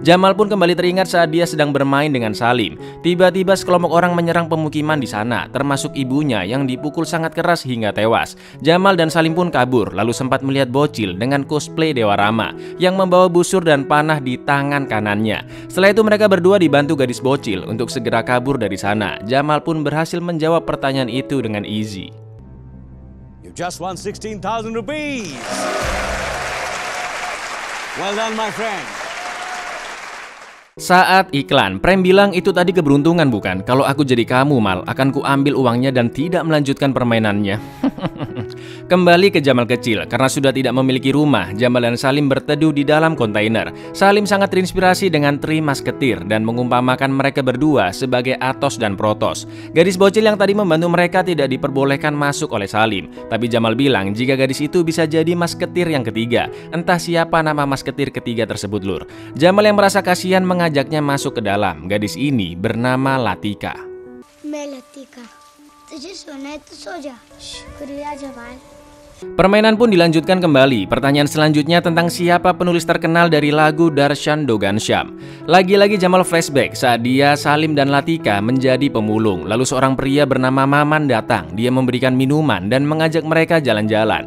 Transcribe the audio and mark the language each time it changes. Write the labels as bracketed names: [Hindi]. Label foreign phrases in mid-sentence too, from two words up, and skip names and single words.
[Indonesian] Jamal pun kembali teringat saat dia sedang bermain dengan Salim. Tiba-tiba sekelompok orang menyerang pemukiman di sana, termasuk ibunya yang dipukul sangat keras hingga tewas. Jamal dan Salim pun kabur, lalu sempat melihat bocil dengan cosplay Dewa Rama yang membawa busur dan panah di tangan kanannya. Setelah itu mereka berdua dibantu gadis bocil untuk segera kabur dari sana. Jamal pun berhasil menjawab pertanyaan itu dengan easy. [English] You just won 16,000 rupees. Well done, my friend. [Indonesian] Saat iklan, Prem bilang itu tadi keberuntungan bukan? Kalau aku jadi kamu, Mal, akan kuambil uangnya dan tidak melanjutkan permainannya. Kembali ke Jamal kecil, karena sudah tidak memiliki rumah, Jamal dan Salim berteduh di dalam kontainer. Salim sangat terinspirasi dengan Tri Masketir dan mengumpamakan mereka berdua sebagai Athos dan Protos. Gadis bocil yang tadi membantu mereka tidak diperbolehkan masuk oleh Salim, tapi Jamal bilang jika gadis itu bisa jadi masketir yang ketiga. Entah siapa nama masketir ketiga tersebut, Lur. Jamal yang merasa kasihan mengajaknya masuk ke dalam. Gadis ini bernama Latika. Latika, [Hindi] तुझे सोना है तो सो जा। शुक्रिया जमाल। [Indonesian] Permainan pun dilanjutkan kembali. Pertanyaan selanjutnya tentang siapa penulis terkenal dari lagu Darshan Dogansham. Lagi-lagi Jamal flashback saat dia, Salim, dan Latika menjadi pemulung. Lalu seorang pria bernama Maman datang. Dia memberikan minuman dan mengajak mereka jalan-jalan.